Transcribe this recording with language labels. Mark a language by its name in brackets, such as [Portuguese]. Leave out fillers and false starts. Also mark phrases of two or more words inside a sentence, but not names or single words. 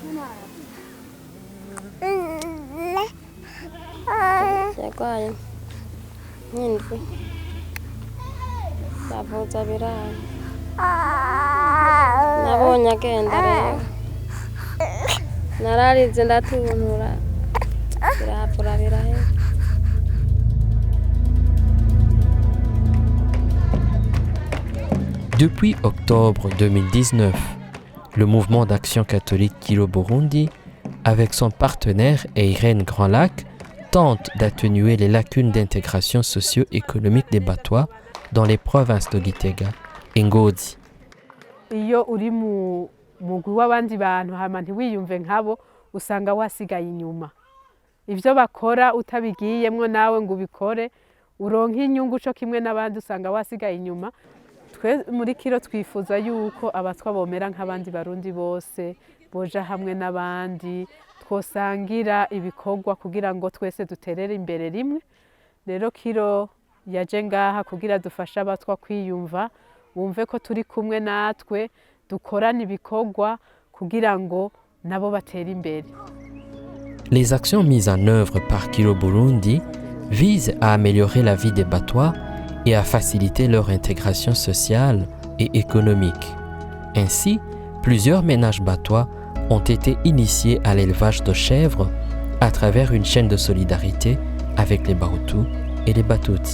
[Rundi] Yarwaye nk'indwi bavuza biranga nabonye agenda rero nararize ndatuntura birapfura birahera. [French] Depuis octobre 2019, le mouvement d'action catholique Kilo Burundi, avec son partenaire Irène Grandlac, tente d'atténuer les lacunes d'intégration socio-économique des Batois dans les provinces de Gitega et Ngozi. [Rundi] Iyo uri mu mugwi w'abandi bantu hama ntiwiyumve nkabo usanga wasigaye inyuma. Ivyo bakora utabigiyemwo nawe ngo ubikore uronka inyungu cyo kimwe n'abandi usanga wasigaye inyuma. Twe muri Kiro twifuza yuko abatwa bomera nk'abandi barundi bose boja hamwe n'abandi twosangira ibikorwa kugira ngo twese duterere imbere rimwe. Rero Kiro yaje ngaha kugira dufasha abatwa kwiyumva bumve ko turi kumwe natwe dukorana ibikorwa kugira ngo nabo batere imbere. [French] Les actions mises en œuvre par Kilo Burundi visent à améliorer la vie des Batois et à faciliter leur intégration sociale et économique. Ainsi, plusieurs ménages batois ont été initiés à l'élevage de chèvres à travers une chaîne de solidarité avec les Bahutus et les Batutsi.